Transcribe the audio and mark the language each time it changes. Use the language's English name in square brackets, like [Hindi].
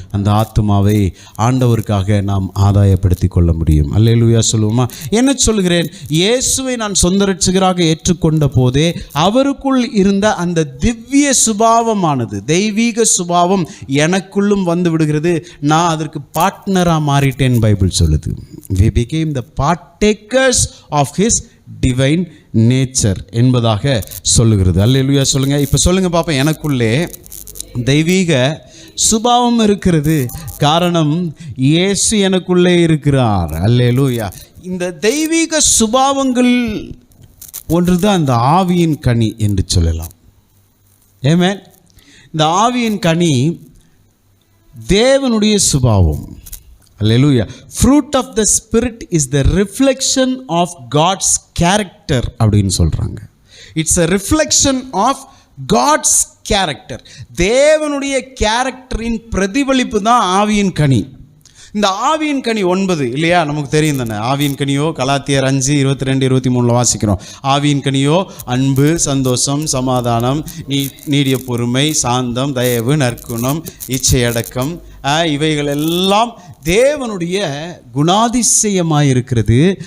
[Tamil] அந்த ஆத்துமாவை ஆண்டவருக்காக நாம் ஆதாயப்படுத்தி கொள்ள முடியும். அல்லேலூயா சொல்லுவோமா? என்ன சொல்கிறேன்? இயேசுவை நான் சொந்த இரட்சகராக ஏற்றுக்கொண்ட போதே அவருக்குள் இருந்த அந்த திவ்ய சுபாவமானது, தெய்வீக சுபாவம் எனக்குள்ளும் வந்து விடுகிறது. நான் அதற்கு பார்ட்னராக மாறிட்டேன். பைபிள் சொல்லுது, [English] we became the partakers of his divine nature [Tamil] என்பதாக சொல்லுகிறது. அல்லேலூயா சொல்லுங்க. இப்போ சொல்லுங்க பாப்போம், எனக்குள்ளே தெய்வீக சுபாவம் இருக்கிறது. காரணம் இயேசு எனக்குள்ளே இருக்கிறார். அல்லேலூயா. இந்த தெய்வீக சுபாவங்கள் ஒன்றுதான் இந்த ஆவியின் கனி என்று சொல்லலாம். ஆமென். இந்த ஆவியின் கனி தேவனுடைய சுபாவம். அல்லேலூயா. [English] fruit of the spirit is the reflection of God's character [Tamil] அப்படின்னு சொல்றாங்க. [English] It's a reflection of God's character. [Tamil] தேவனுடைய கேரக்டரின் பிரதிபலிப்பு தான் ஆவியின் கனி. இந்த ஆவியின் கனி 9 இல்லையா, நமக்கு தெரியும் தானே. ஆவியின் கனியோ கலாத்தியர் 5:22-23 வாசிக்கிறோம். ஆவியின் கனியோ அன்பு, சந்தோஷம், சமாதானம், நீடிய பொறுமை, சாந்தம், தயவு, நற்குணம், இச்சையடக்கம், இவைகள் எல்லாம் தேவனுடைய குணாதிசயமாயிருக்கிறது.